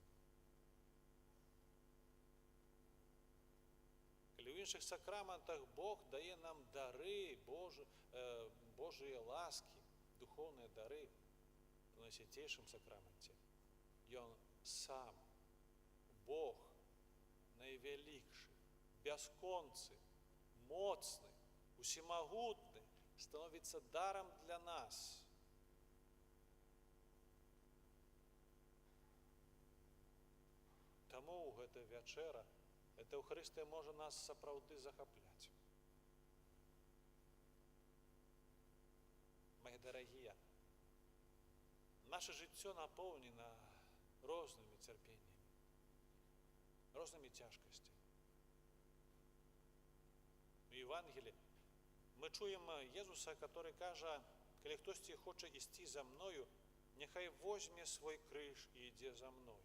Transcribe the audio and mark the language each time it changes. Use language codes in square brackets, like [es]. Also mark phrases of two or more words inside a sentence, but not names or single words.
[be] Калі ў іншых сакраментах Бог дае нам дары, Божыя ласкі, духовныя дары, то на святейшым сакраменце Ён сам, Бог, найвялікшы, бясконцы, моцны, усемагутны, становіцца дарам для нас. Таму гэта вячэра, эта Эўхарыстыя можа нас сапраўды захапляць. [ru] Мои дорогие, [be] наше жыццё напоўнена рознымі цярпеннямі, рознымі цяжкасцямі. [ru] У Евангелии [be] мы чуем Езуса, который кажа, калі хтосьці хоча ісці за мною, няхай возьме свой крыж і ідзе за мною.